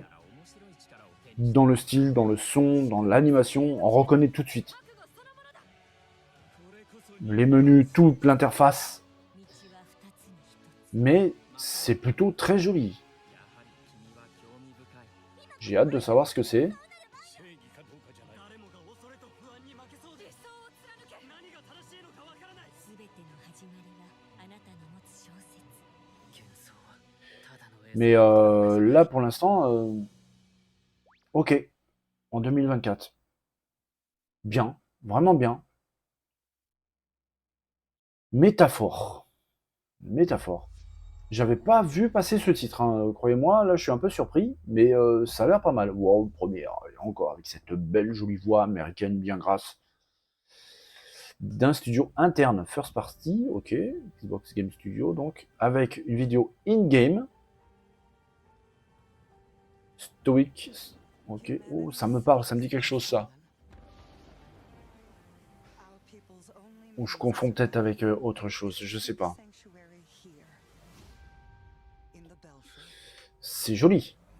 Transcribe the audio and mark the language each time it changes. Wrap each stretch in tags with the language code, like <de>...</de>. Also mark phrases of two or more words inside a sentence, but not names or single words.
<fr>Dans le style, dans le son, dans l'animation, on reconnaît tout de suite. Les menus, toute l'interface. Mais c'est plutôt très joli. J'ai hâte de savoir ce que c'est.</fr> <ja>正義かどうかじゃない。誰もが恐れと不安に負けそうで、理想を貫け。何が正しいのかわからない。すべての始まりはあなたの持つ小説。幻想はただの</ja> <fr>Mais là, pour l'instant, ok, en 2024. Bien, vraiment bien. Métaphore. Métaphore. J'avais pas vu passer ce titre, hein. Croyez-moi, là je suis un peu surpris, mais ça a l'air pas mal. Wow, première, et encore avec cette belle jolie voix américaine bien grasse. D'un studio interne,</fr> <en>first party,</en> <fr>ok, Xbox Game Studio, donc, avec une vidéo in-game. Stoic, ok, oh, ça me parle, ça me dit quelque chose ça. Ou je confonds peut-être avec autre chose, je sais pas. C'est joli.</fr>